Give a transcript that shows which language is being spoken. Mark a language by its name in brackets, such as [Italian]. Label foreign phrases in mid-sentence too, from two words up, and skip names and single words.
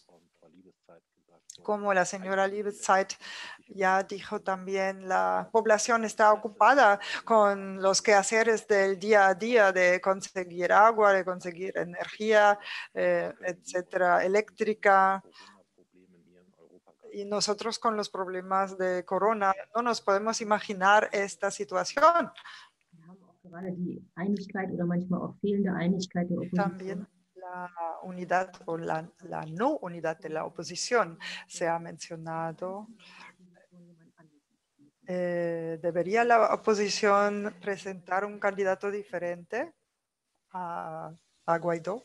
[Spanish] Como la señora Liebezeit ya dijo también, la población está ocupada con los quehaceres del día a día de conseguir agua, de conseguir energía, etcétera, eléctrica. Y nosotros con los problemas de corona no nos podemos imaginar esta situación. [German] Wir haben auch gerade die Einigkeit oder manchmal auch fehlende Einigkeit der Opposition. [Spanish] También la unidad o la no unidad de la oposición se ha mencionado. ¿Debería la oposición presentar un candidato diferente a Guaidó?